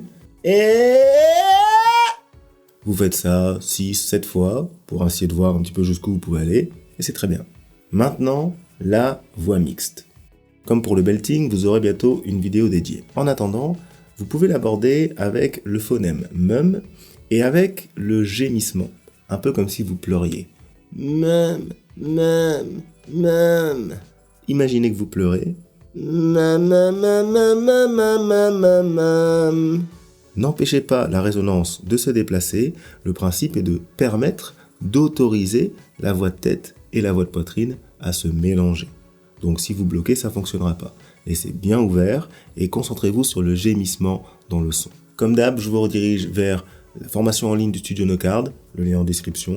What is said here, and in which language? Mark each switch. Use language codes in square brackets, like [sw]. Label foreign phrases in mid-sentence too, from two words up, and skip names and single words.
[fr] « Et » vous faites ça 6-7 fois pour essayer de voir un petit peu jusqu'où vous pouvez aller, et c'est très bien. Maintenant, la voix mixte. Comme pour le belting, vous aurez bientôt une vidéo dédiée. En attendant, vous pouvez l'aborder avec le phonème mum et avec le gémissement, un peu comme si vous pleuriez. Mum, mum, mum. Imaginez que vous pleurez. Mum, mum, mum, mum, mum, mum, mum. N'empêchez pas la résonance de se déplacer, le principe est de permettre, d'autoriser la voix de tête et la voix de poitrine à se mélanger. Donc si vous bloquez, ça ne fonctionnera pas. Laissez bien ouvert et concentrez-vous sur le gémissement dans le son. Comme d'hab, je vous redirige vers la formation en ligne du Studio Nocard, le lien en description.